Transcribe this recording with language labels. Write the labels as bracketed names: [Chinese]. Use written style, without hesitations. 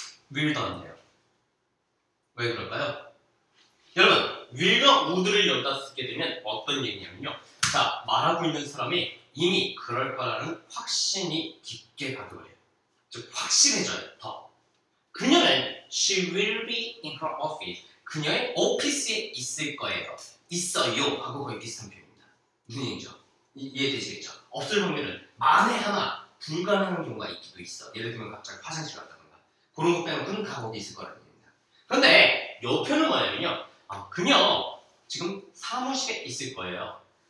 [Korean] will도 안 돼요. 왜 그럴까요? 여러분, will과 would를 여기다 쓰게 되면 어떤 얘기냐면요. 자, 말하고 있는 사람이 이미 그럴 거라는 확신이 깊게 가득을 해요. 즉 확실해져요. 더. 그녀는 [English] she will be in her office. [Korean] 그녀의 오피스에 있을 거예요. 있어요 하고 거의 비슷한 표현입니다. 무슨 얘기죠? 이해되시겠죠? 없을 확률은 만에 하나 불가능한 경우가 있기도 있어. 예를 들면 갑자기 화장실 갔다던가 그런 것 빼놓고는 다 거기 있을 거라는 얘기입니다. 그런데 요 표현은 뭐냐면요. 그녀 지금 사무실에 있을 거예요.